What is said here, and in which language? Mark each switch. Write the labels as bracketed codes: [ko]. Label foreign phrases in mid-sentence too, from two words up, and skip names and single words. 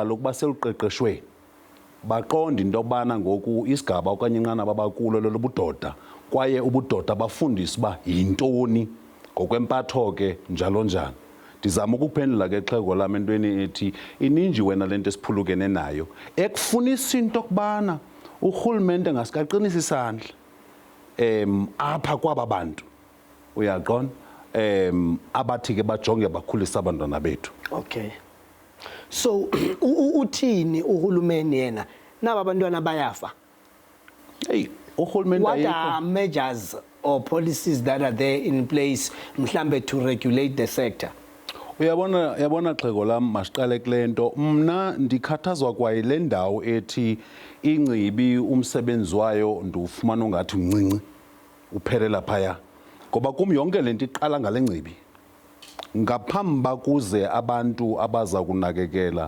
[xh] kaloku baseluqeqeshweni baqonda into yokubana ngoku isigaba okanye inqanaba bakulo lobudoda kwaye ubudoda bafundisa uba yintoni ngokwempatho ke njalo njalo ndizama ukuphendula ke xhego lami entweni ethi ininji wena lento esiphulukene nayo ekufunisa into okubana urhulumente ngasikaqinisa isandla apha kwaba bantu uyaqonda abathi ke bajonge bakhulisa abantwana bethu. [en] Okay, so [xh] uthini uhulumeni yena naba abantwana bayafa? Uhulumeni [en] what are measures or policies that are there in place mhlambe to regulate the sector? [xh] Uyabona xhego lami masiqale kulento mna ndikhathazwa kwayile ndawo ethi ingcibi umsebenzi wayo ndiwufumana ungathi mncinci uphelela phaya ngoba kum yonke lento iqala ngale ngcibi ngaphambi bakuze abantu abaza kunakekela